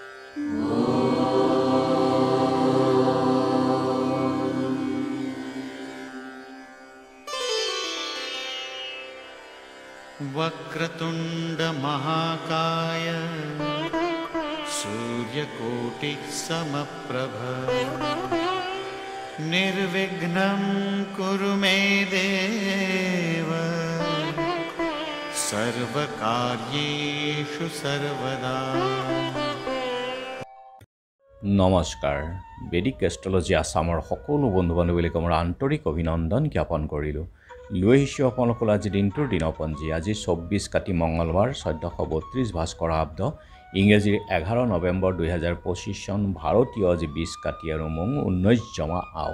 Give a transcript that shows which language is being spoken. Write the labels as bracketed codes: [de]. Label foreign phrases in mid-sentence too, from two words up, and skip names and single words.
[sa] वक्रतुंड महाकाय सूर्यकोटि समप्रभ निर्विघ्नं कुरु मे देव सर्वकार्येषु सर्वदा। [as] নমস্কাৰ বেদিক এষ্ট্ৰলজি আসামৰ সকলো বন্ধু বান্ধৱীক মোৰ আন্তৰিক অভিনন্দন জ্ঞাপন কৰিলোঁ। লৈ আহিছোঁ আপোনালোকৰ আজি দিনটোৰ দিনপঞ্জী। আজি 24 কাতি মঙলবাৰ 1432 ভাস্কৰ আব্দ ইংৰাজীৰ 11 নৱেম্বৰ 2025 চন ভাৰতীয় আজি 20 কাতি আৰু মং 19 জমা আও।